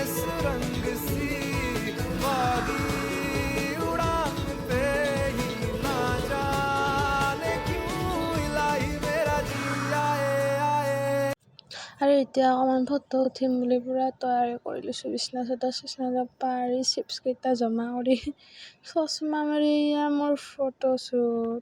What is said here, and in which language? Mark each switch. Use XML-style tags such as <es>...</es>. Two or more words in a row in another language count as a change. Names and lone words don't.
<hi>सुरंग सी, बागी उड़ान पे ही ना जाने क्यों इलाही मेरा जी आए आए।</hi> <as>আৰু এতিয়া অকণমান ফটো উঠিম বুলি পূৰা তৈয়াৰী কৰি লৈছোঁ, বিছনা চিছনা পাৰি, চিপছকেইটা জমা কৰি, চশমা মাৰি এয়া মোৰ ফটোশ্বুট।</as>